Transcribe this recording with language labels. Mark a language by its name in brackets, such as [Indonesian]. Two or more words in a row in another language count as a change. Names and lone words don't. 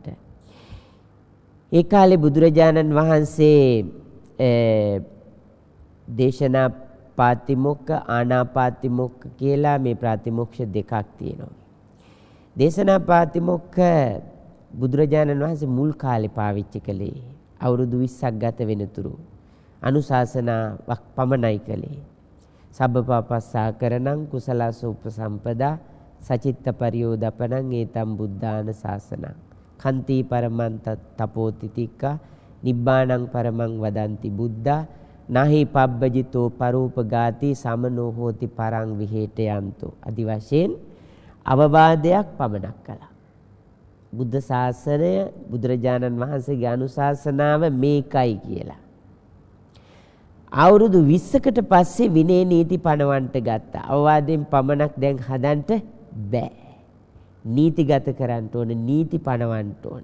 [Sinhala] ඒ කාලේ බුදුරජාණන් වහන්සේ දේශනා පාතිමොක්ඛ ආනාපාතිමොක්ඛ කියලා මේ ප්‍රාතිමෝක්ෂ දෙකක් තියෙනවා. දේශනා පාතිමොක්ඛ බුදුරජාණන් වහන්සේ මුල් කාලේ පාවිච්චි කළේ අවුරුදු 20ක් ගත වෙනතුරු අනුශාසනාවක් පමණයි කළේ. [Pali] සබ්බපාපස්සා කරණං කුසලස්ස උපසම්පදා සචිත්ත පරියෝදපණං ඒතම් බුද්ධාන ශාසනං කන්ති පරමං තපෝතිතික්ඛා නිබ්බාණං පරමං වදන්ති බුද්ධා නහි පබ්බජිතෝ පරූපගාති සමනෝ හෝති පරං විහෙටයන්තෝ. [Sinhala] আদি වශයෙන් අවවාදයක් පමණක් කළා. බුද්ධ ශාසනය බුදුරජාණන් වහන්සේගේ අනුශාසනාව මේකයි කියලා. අවුරුදු 20කට පස්සේ විනය නීති පනවන්නට ගත්තා. අවවාදයෙන් පමණක් දැන් හදන්න බෑ. නීතිගත කරන්න ඕන, නීති පනවන්න ඕන.